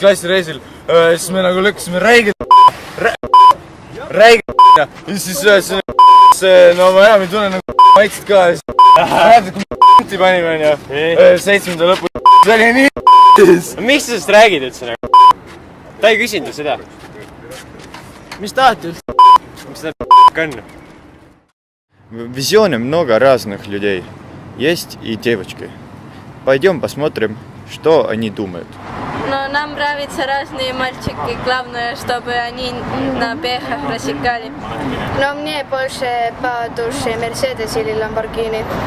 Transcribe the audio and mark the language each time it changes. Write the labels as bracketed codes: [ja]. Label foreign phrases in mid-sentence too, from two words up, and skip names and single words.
[et] klassi reisil, siis me nagu lükkasime räigelt ja siis no ma enam ei tunne nagu maitset ka ja siis vaatad kui panime onju 7. lõpul, see oli nii Miks sa sellest räägid üldse nagu? Ta ei küsinud ju seda. mis tahate üldse? Mis ta on? [ru] В «Визионе» много разных людей. Есть и девочки. Пойдем посмотрим, что они думают. Но нам нравятся разные мальчики, главное, чтобы они на бегах рассекали. Но мне больше по душе Мерседес или Ламборгини.